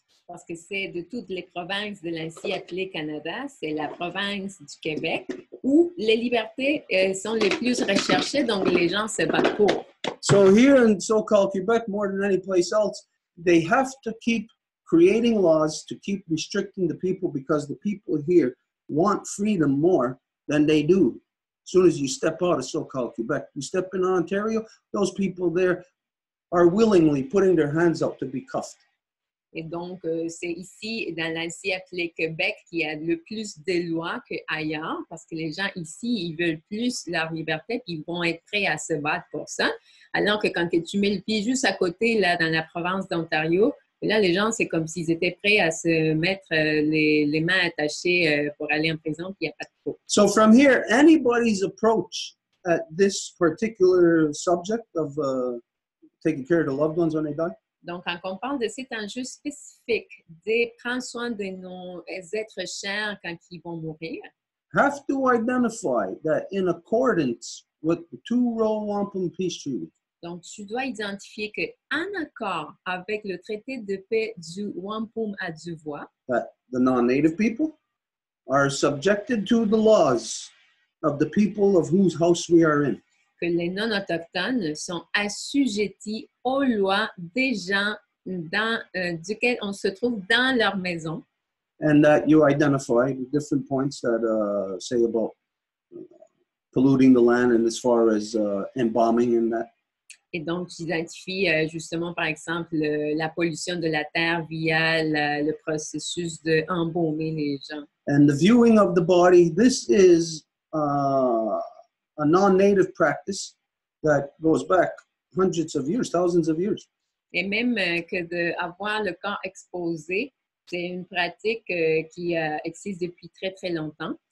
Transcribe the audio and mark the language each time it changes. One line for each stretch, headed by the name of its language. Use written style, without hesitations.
French: Parce que c'est de toutes les provinces de l'ancien appelé Canada, c'est la province du Québec où les libertés sont les plus recherchées, donc les gens se battent pour.
English: So here in so-called Quebec, more than any place else, they have to keep creating laws to keep restricting the people because the people here want freedom more than they do. As soon as you step out of so-called Quebec, you step in Ontario, those people there are willingly putting their hands up to be cuffed.
French: Et donc, c'est ici, dans l'ancien appelé Québec, qu'il y a le plus de lois qu'ailleurs, parce que les gens ici, ils veulent plus leur liberté, puis ils vont être prêts à se battre pour ça. Alors que quand tu mets le pied juste à côté, là, dans la province d'Ontario, là, les gens, c'est comme s'ils étaient prêts à se mettre les mains attachées pour aller en prison, puis il n'y a pas de trop.
English: So from here, anybody's approach at this particular subject of taking care of the loved ones when they die,
French: donc, quand on parle de cet enjeu spécifique de prendre soin de nos êtres chers quand ils vont mourir,
English: have to identify that in accordance with the two-row wampum peace treaty,
French: donc tu dois identifier qu'en accord avec le traité de paix du wampum à Duvois,
English: that the non-native people are subjected to the laws of the people of whose house we are in.
French: que les non-autochtones sont assujettis aux lois des gens duquel on se trouve dans leur maison.
English: And that you identify the different points that say about polluting the land and as far as embalming and that.
French: Et donc, tu identifies justement, par exemple, la pollution de la terre via le processus d'embaumer les gens.
English: And the viewing of the body, this is a non-native practice that goes back hundreds of years, thousands of years.
French: Et même que d'avoir le corps exposé, c'est une pratique qui existe depuis très, très longtemps.